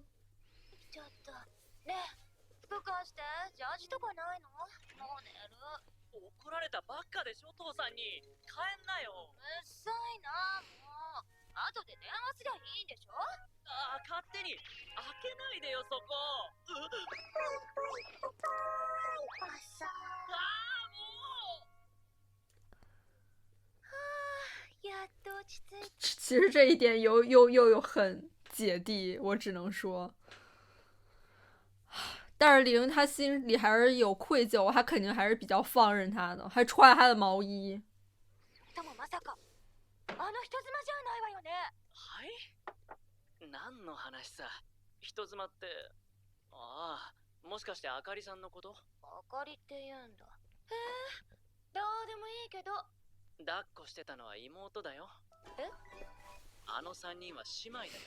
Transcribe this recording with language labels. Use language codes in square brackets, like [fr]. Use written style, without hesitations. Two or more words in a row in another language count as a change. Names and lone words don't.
[ja] ちょっとねえ、服貸して。ジャージとかないの。もう寝る。怒られたばっかでしょ父さんに。帰んなよ。うっさいなもう。後で電話すりゃいいんでしょ。ああ、勝手に開けないでよそこ。朝。ああもう。はあ、やっと落ち着いた。 [zh] 其实这一点又有很姐弟，我只能说。但是玲她心里还是有愧疚，她肯定还是比较放任他的，还穿他的毛衣。 [ja] でもまさかあの人妻じゃないわよね。はい？何の話さ。人妻って、ああ、もしかしてあかりさんのこと？あかりって言うんだ。へえ、どうでもいいけど。抱っこしてたのは妹だよ。え？あの3人は姉妹だよ。